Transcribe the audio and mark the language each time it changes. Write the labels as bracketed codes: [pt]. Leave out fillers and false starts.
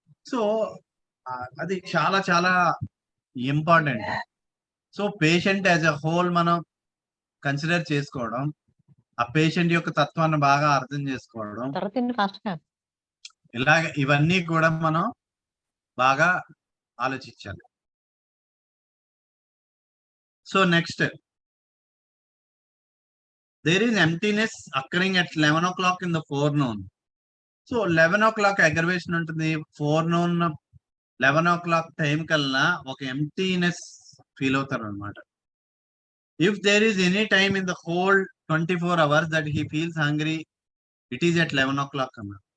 [te] So అది చాలా చాలా important. So patient as a whole మనం కన్సిడర్ చేసుకోవడం, ఆ పేషెంట్ యొక్క తత్వాన్ని బాగా అర్థం చేసుకోవడం, ఇలాగ ఇవన్నీ కూడా మనం బాగా ఆలోచించాలి. [en] So next, there is emptiness occurring at 11 o'clock in the forenoon. [te] So 11 o'clock aggravation ఉంటుంది. ఫోర్నూన్ 11 o'clock టైం కల్లా ఒక ఎంప్టీనెస్ ఫీల్ అవుతారు అనమాట. [en] If there is any time in the whole 24 hours that he feels hungry, it is at 11 o'clock అన్న.